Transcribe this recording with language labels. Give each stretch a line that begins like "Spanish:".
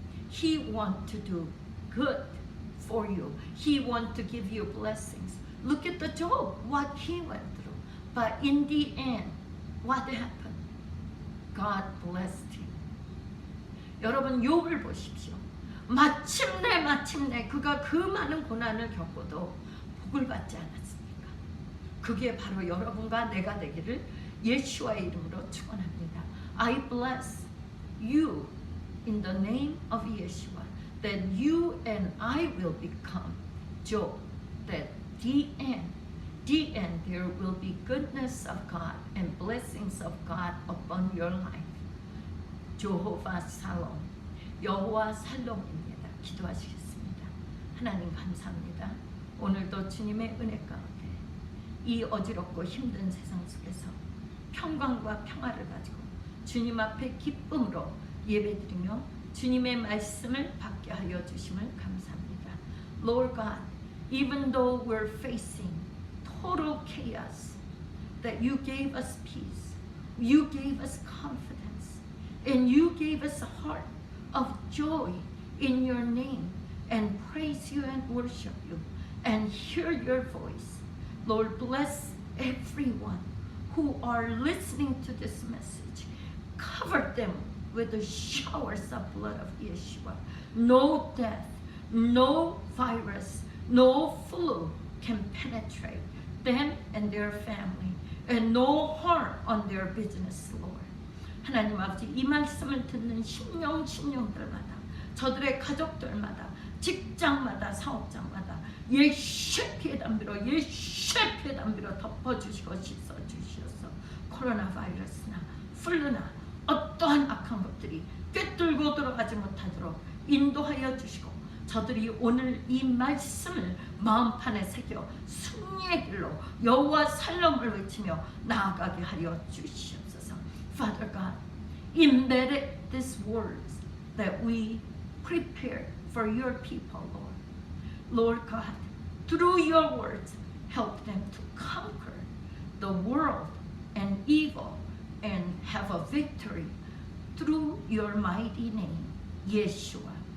English: He wants to do good for you. He wants to give you blessings. Look at the Job, what he went through. But in the end, what happened? God blessed him.
Korean: 여러분 욥을 보십시오. 마침내 그가 그 많은 고난을 겪고도 복을 받지 않았습니까? 그게 바로 여러분과 내가 되기를 예수와의 이름으로 축원합니다.
English: I bless you in the name of Yeshua, that you and I will become Job, that the end there will be goodness of God and blessings of God upon your life.
Korean: 제호바 살롬, 여호와 살롬입니다. 기도하시겠습니다. 하나님 감사합니다. 오늘도 주님의 은혜 가운데 이 어지럽고 힘든 세상 속에서 평강과 평화를 가지고 주님 앞에 기쁨으로 예배드리며 주님의 말씀을 받게 하여 주심을 감사합니다.
English: Lord God, even though we're facing total chaos, that you gave us peace, you gave us confidence, and you gave us a heart of joy in your name, and praise you and worship you and hear your voice. Lord, bless everyone who are listening to this message. Cover them with the showers of blood of Yeshua. No death, no virus, no flu can penetrate them and their family, and no harm on their business, Lord.
Korean: 하나님 아버지, 이 말씀을 듣는 심령들마다, 저들의 가족들마다, 직장마다, 사업장마다 예수의 담비로 덮어주시고 씻어주시어서 코로나 바이러스나 플루나 어떠한 악한 것들이 꿰뚫고 들어가지 못하도록 인도하여 주시고, 저들이 오늘 이 말씀을 마음판에 새겨 승리의 길로 여호와 살롬을 외치며 나아가게 하여 주시옵소서.
English: Father God, embedded these words that we prepared for your people, Lord. Lord God, through your words, help them to conquer the world and evil and have a victory through your mighty name, Yeshua.